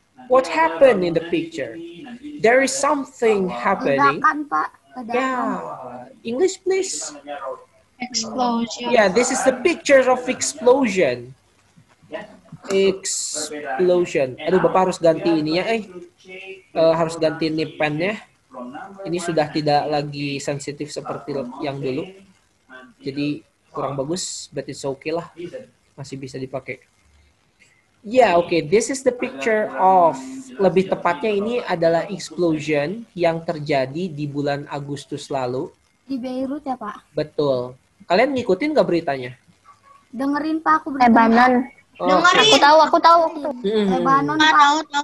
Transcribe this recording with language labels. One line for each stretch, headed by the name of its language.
English: What happened in the picture? There is something happening.
Indonesian: Ledakan, Pak.
English: Yeah, English please. Explosion. Yeah, this is the picture of explosion. Explosion.
Indonesian: Aduh, Bapak harus ganti ininya. Harus ganti nip pennya. Ini sudah tidak lagi sensitif seperti yang dulu. Jadi kurang bagus,
English: but it's okay
Indonesian: lah. Masih bisa dipakai.
English: Yeah, okay. This is the picture of,
Indonesian: lebih tepatnya ini adalah explosion yang terjadi di bulan Agustus lalu. Di Beirut ya, Pak? Betul. Kalian ngikutin nggak beritanya? Dengerin, Pak, aku Lebanon. Oh, Dengerin. Aku tahu. Lebanon, Pak. Tahu.